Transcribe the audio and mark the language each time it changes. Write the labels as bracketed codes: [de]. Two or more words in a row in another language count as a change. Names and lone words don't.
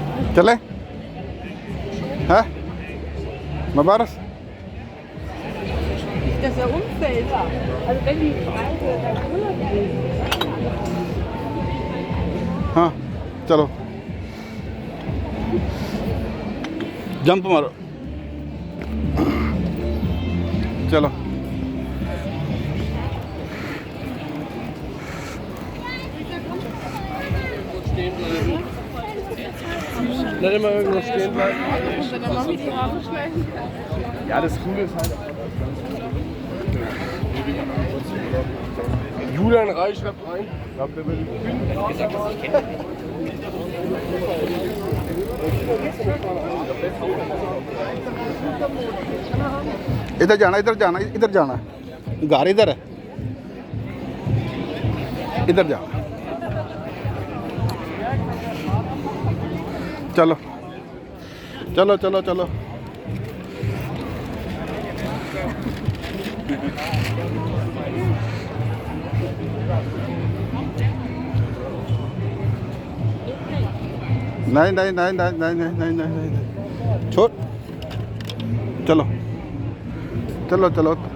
[hi] चले है मुबारक। [de] Dass er umfällt. Also wenn die Reise dann Urlaub geht. [hi] हाँ चलो जंप मारो चलो। [de] Nicht immer irgendwo stehen bleiben. Und dann noch die Haare schneiden. Ja, das Coole ist halt. Julian Reich schreibt rein. Ich glaube, der will [hi] इधर जाना इधर जाना इधर जाना घर इधर है इधर जाना चलो चलो चलो चलो नहीं नहीं नहीं नहीं नहीं नहीं नहीं नहीं नहीं छोड़ चलो चलो चलो